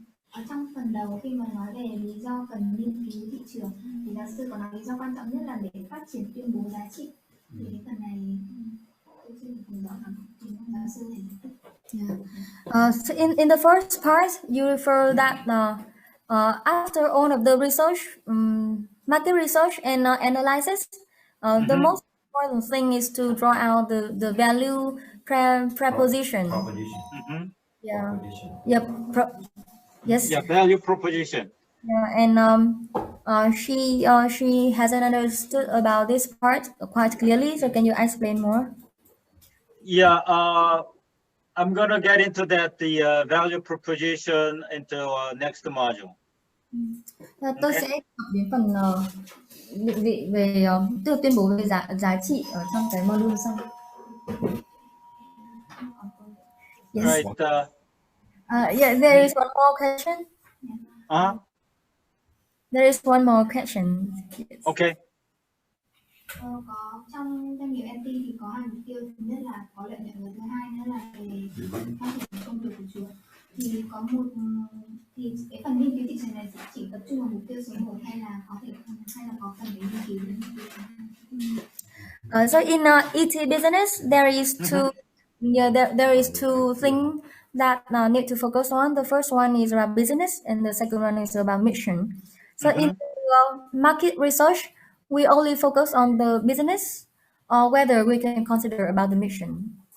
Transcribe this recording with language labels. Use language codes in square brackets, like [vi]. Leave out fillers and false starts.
[vi] Ở trong phần đầu khi mà nói về lý do cần nghiên cứu thị trường thì giáo sư có nói lý do quan trọng nhất là để phát triển tuyên bố giá trị. Thì cái phần này tôi chưa được rõ lắm, thì giáo sư thể giải thích. [en] So in the first part, you refer that after all of the research, market research and analysis, the most important thing is to draw out the value proposition. Yeah. Proposition. Yep. Yes. Yeah, value proposition. Yeah, and she hasn't understood about this part quite clearly. So can you explain more? Yeah, I'm gonna get into that, the value proposition into next module. [vi] Tôi sẽ học đến phần định vị về tức là tuyên bố về giá trị ở trong cái module sau. [en] Yes. Right. Yeah, there is one more question. There is one more question. Yes. Okay. [vi] Có trong doanh nghiệp MT thì có hai mục tiêu, thứ nhất là có lợi nhuận và thứ hai nữa là về phát triển công việc của chuột. Thì có một thì cái phần nghiên cứu thị trường này chỉ tập trung vào mục tiêu số 1 hay là có phần để nghiên cứu đến mục tiêu số 2? [en] So in ET business there is there is two things that need to focus on. The first one is about business and the second one is about mission. So in market research, we only focus on the business, or whether we can consider about the mission.